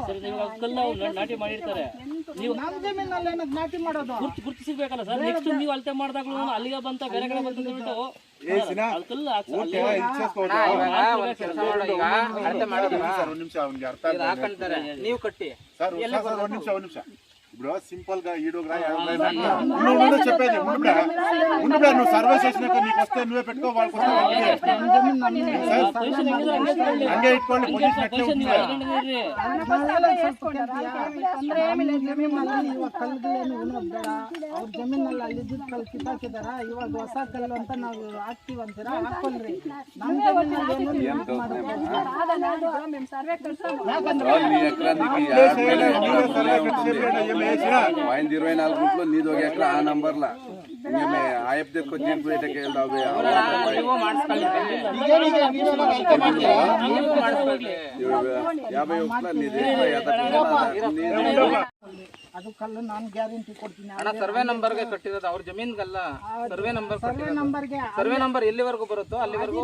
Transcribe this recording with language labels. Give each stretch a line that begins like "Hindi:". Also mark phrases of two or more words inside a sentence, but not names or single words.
Kannada: ನಾಟಿ ಮಾಡಿರ್ತಾರೆ, ನೀವು ನಮ್ಮ ಜಮೀನಲ್ಲಿ ಏನಕ್ಕೆ ನಾಟಿ ಮಾಡೋದು? ಗುರುತಿಸಬೇಕಲ್ಲ ಸರ್. ನೆಕ್ಸ್ಟ್ ನೀವು ಅಳತೆ ಮಾಡಿದಾಗಲೂ ಅಲ್ಲಿಗೆ ಬಂತ ಬೇರೆ ಕಡೆ ಬಂತು ನೀವು ಕಟ್ಟಿ
Telugu: ఇప్పుడు సింపుల్ గా ఈడుగురా చెప్పేది నువ్వు సర్వే చేసినాక నీకు వస్తే నువ్వే పెట్టుకో, వాళ్ళకి హంగే ఇట్కోండి. పొజిషన్ అట్లే ఉంది.
Kannada: ಅವ್ರ ಜಮೀನಲ್ಲಿ ಅಲ್ಲಿ ಇದ್ದಿದ್ದ ಕಲ್ಲು ಕಿತ್ತಾಕಿದಾರ, ಇವಾಗ ಹೊಸ ಕಲ್ಲು ಅಂತ ನಾವು ಹಾಕ್ತಿವಿ ಅಂತೀರಾ, ಹಾಕೊಳ್ರಿ. ನಮ್ಮ ಜಮೀನಲ್ಲಿ
Telugu: పాయింట్ 24 గుంట్లో నీది ఒక ఎకరా ఆ నంబర్లా ఆయప్ తెచ్చుకొని దీనికి
Kannada: ಅದು ಕಲ್ಲು ನಾನು ಗ್ಯಾರಂಟಿ ಕೊಡ್ತೀನಿ. ಸರ್ವೆ ನಂಬರ್ಗೆ ಕಟ್ಟಿರೋದು ಅವ್ರ ಜಮೀನ್ಗಲ್ಲ, ಸರ್ವೆ ನಂಬರ್ ಎಲ್ಲಿವರೆಗೂ ಬರುತ್ತೋ ಅಲ್ಲಿವರೆಗೂ